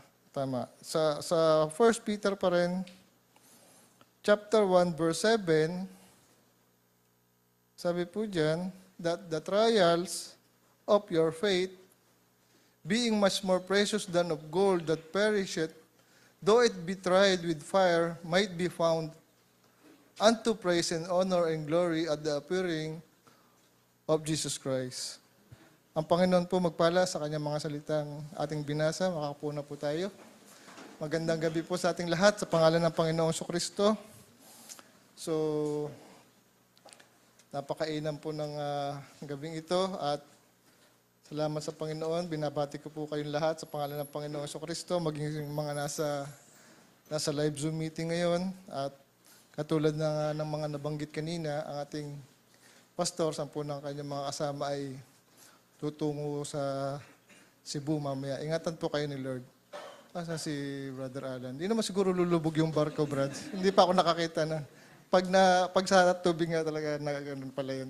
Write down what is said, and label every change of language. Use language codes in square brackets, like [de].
[tl] Tama. Sa 1 Peter pa rin, chapter 1, verse 7, sabi po dyan, [en] that the trials of your faith, being much more precious than of gold that perisheth, though it be tried with fire, might be found unto praise and honor and glory at the appearing of Jesus Christ. [tl] Ang Panginoon po magpala sa kanyang mga salitang ating binasa. Makakapuna po tayo. Magandang gabi po sa ating lahat sa pangalan ng Panginoong Kristo. So, napakainam po ng gabing ito at salamat sa Panginoon. Binabati ko po kayong lahat sa pangalan ng Panginoong Kristo, maging mga nasa live Zoom meeting ngayon. At katulad ng mga nabanggit kanina, ang ating pastor, sampu ng kanyang mga kasama ay tutungo sa Cebu mamaya. Ingatan po kayo ni Lord. Asa si Brother Alan? Hindi naman siguro lulubog yung barko, Brad. Hindi pa ako nakakita na. Pag sa tubig nga talaga, ganun pala yun.